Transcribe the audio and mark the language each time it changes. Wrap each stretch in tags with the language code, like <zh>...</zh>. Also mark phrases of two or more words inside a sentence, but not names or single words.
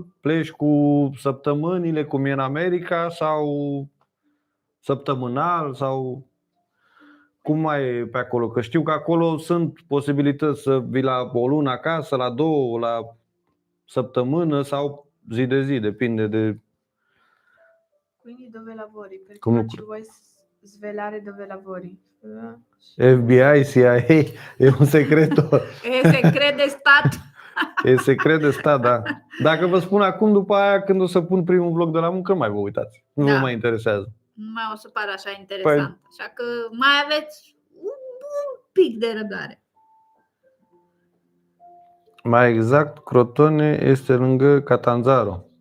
<ro>Pleci cu săptămânile cum e în America? Sau săptămânal? Sau cum mai e pe acolo? Că știu că acolo sunt posibilități să vii la o lună acasă, la 2, la săptămână sau zi de zi, depinde de...</ro> <it>Quindi dove lavori? Perché Come- non ci vuoi svelare dove lavori?</it> <ro>FBI, CIA, e un secret. E secret de stat. E secret de stat, da. Dacă vă spun acum, după aia, când o să pun primul vlog de la muncă, nu mai vă uitați. Nu vă mai interesează. Nu mai o să pară așa interesant. Așa că mai aveți un pic de răbdare. Mai exact, Crotone este lângă Catanzaro.</ro>